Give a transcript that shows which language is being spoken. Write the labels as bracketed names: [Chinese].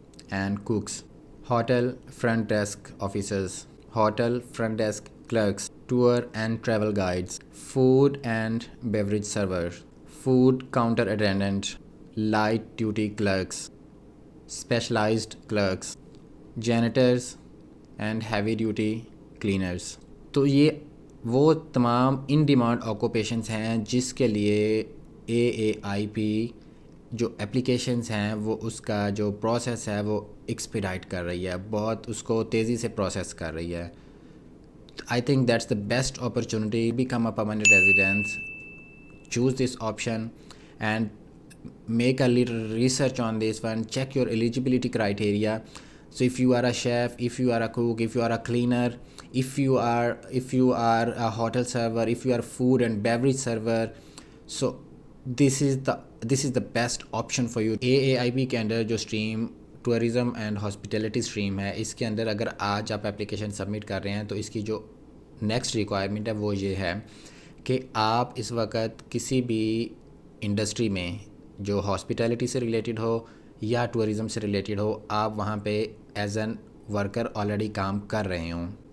[English] And cooks, hotel front desk officers, hotel front desk clerks, tour and travel guides, food and beverage server, food counter attendant, light duty clerks, specialised clerks, janitors and heavy duty cleaners. [Urdu] تو یہ وہ تمام in demand occupations ہیں جس کے لیے AAIP جو applications ہیں وہ اس کا جو پروسیس ہے وہ ایکسپیڈائٹ کر رہی ہے، بہت اس کو تیزی سے پروسیس کر رہی ہے. [English] I think that's the best opportunity. Become a permanent resident. Choose this option and make a little research on this one. Check your eligibility criteria. So if you are a chef, if you are a cook, if you are a cleaner, if you are a hotel server, if you are a food and beverage server, so this is the best option for you. [Urdu] AAIP کے اندر جو stream tourism and hospitality stream ہے اس کے اندر اگر آج آپ application submit کر رہے ہیں تو اس کی جو نیکسٹ ریکوائرمنٹ ہے وہ یہ ہے کہ آپ اس وقت کسی بھی انڈسٹری میں جو ہاسپٹیلٹی سے ریلیٹڈ ہو یا ٹورزم سے ریلیٹڈ ہو، آپ وہاں پہ ایز این ورکر آلریڈی کام کر رہے ہوں.